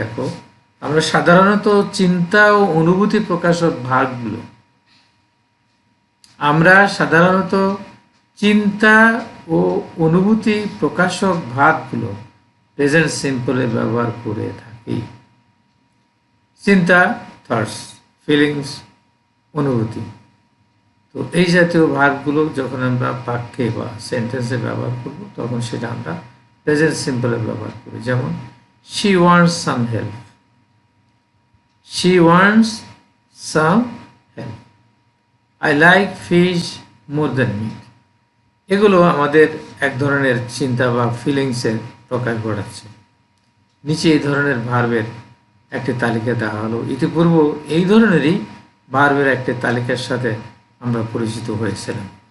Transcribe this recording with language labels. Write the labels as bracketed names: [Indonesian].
[Bangla] দেখো, আমরা সাধারণত চিন্তা ও অনুভূতি প্রকাশক ভাগগুলো, আমরা সাধারণত চিন্তা ও অনুভূতি প্রকাশক ভাগগুলো প্রেজেন্ট সিম্পলে ব্যবহার করে থাকি। চিন্তা, থটস, ফিলিংস, অনুভূতি। তো এই জাতীয় ভাগগুলো যখন আমরা বাক্যে বা সেন্টেন্সে ব্যবহার করব তখন সেটা আমরা প্রেজেন্ট সিম্পলে ব্যবহার করি। [English] যেমন she wants some help, she wants some help, I like fish more than meat। [Bangla] এগুলো আমাদের এক ধরনের চিন্তা বা ফিলিংসের প্রকাশ ঘটাচ্ছে। নিচে এই ধরনের ভার্বের একটি তালিকা দেওয়া হলো। ইতিপূর্ব এই ধরনেরই ভার্বের একটি তালিকার সাথে আমরা পরিচিত হয়েছিলাম।